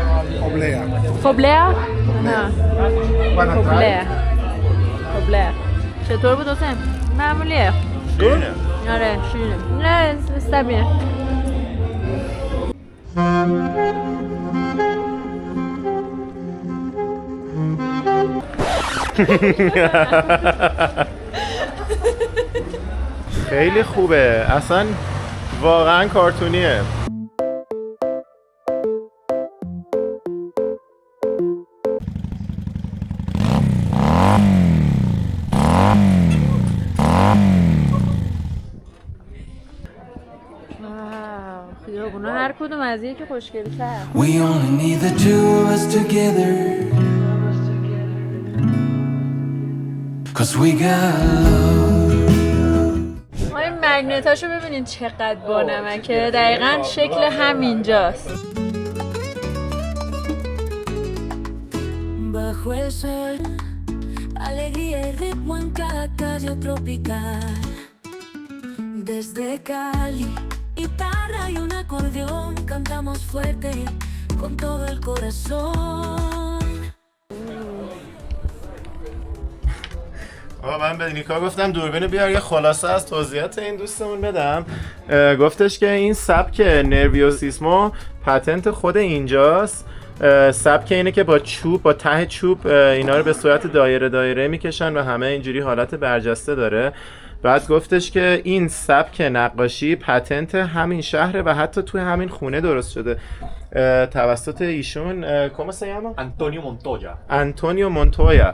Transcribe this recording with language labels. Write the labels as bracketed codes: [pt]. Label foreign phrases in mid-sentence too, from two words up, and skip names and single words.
[es] Oblea. [fa] Foblea? نه. [en] Wanna try? Foblea. Foblea. [fa] چطور بود حسین؟ معمولیه. شیرینه. آره شیرینه. نه استبیه. خیلی خوبه اصلا واقعا کارتونیه. خیابونا هر کدوم از یکی خوشگل‌تر. [en] We only need the two of us together, 'cause we got love. [fa] ما این مگنتاشو ببینید چقدر بانمکه. دقیقاً شکل همینجاست. [es] Bajo el sol, alegría y ritmo en cada calle tropical. Desde Cali, guitarra y un acordeón, cantamos fuerte con todo el corazón. [fa] من به نیکا گفتم دوربین بیار یه خلاصه از توضیحات این دوستمون بدم. گفتش که این سبک نرویوسیسمو پتنت خود اینجاست. سبک اینه که با چوب، با ته چوب اینا رو به صورت دایره دایره میکشن و همه اینجوری حالت برجسته داره. بعد گفتش که این سبک نقاشی پتنت همین شهره و حتی توی همین خونه درست شده توسط ایشون. [es] ¿Cómo se llama? [fa] آنتونیو مونتویا.